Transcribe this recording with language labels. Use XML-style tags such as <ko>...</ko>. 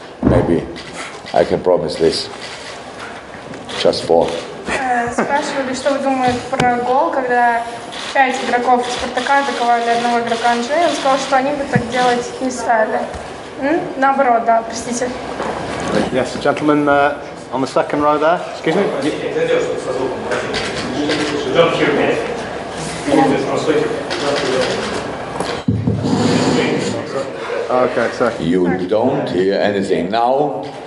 <en>Maybe I can promise this. Just 4.</en> <ru>Спрашивали, что вы думаете про гол, когда 5 игроков Спартака атаковали одного игрока Анжи. Он сказал, что они бы так делать не стали. Наоборот, да, простите.</ru> <en>Yes, gentleman on the second row there. Excuse me. Okay, so You don't hear anything now.</en>